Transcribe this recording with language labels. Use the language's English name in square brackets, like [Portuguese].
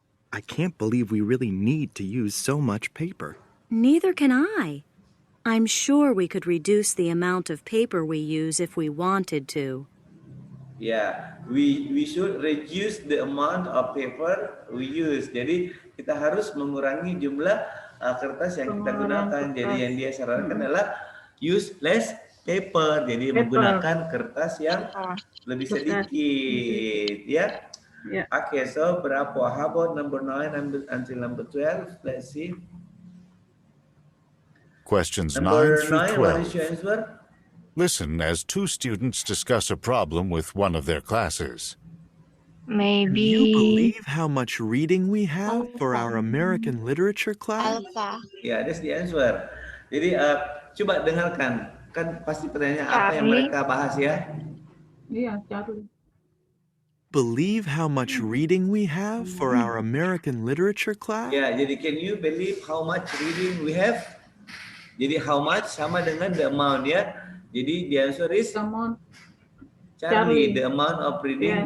[English] I can't believe we really need to use so much paper. Neither can I. I'm sure we could reduce the amount of paper we use if we wanted to. Ya, we should reduce the amount of paper we use. [Indonesian] Jadi kita harus mengurangi jumlah kertas yang kita gunakan. Jadi yang dia sarankan adalah [English] use less paper. [Indonesian] Jadi menggunakan kertas yang lebih sedikit, ya. [English] Yeah. Okay, so berapa? How about number 9 until number 12? Let's see. Questions 9 Number through 9, what is your 12. answer? Listen as two students discuss a problem with one of their classes. Do you believe how much reading we have for our American literature class? Ya, that's the answer. [Indonesian] Jadi coba dengarkan. Kan pasti pertanyaannya apa yang mereka bahas ya? Iya, Charlie. [English] Believe how much reading we have for our American literature class? Ya, jadi can you believe how much reading we have? Jadi how much [Indonesian] sama dengan [English] the amount ya. Jadi the answer is Someone. Charlie, the amount of reading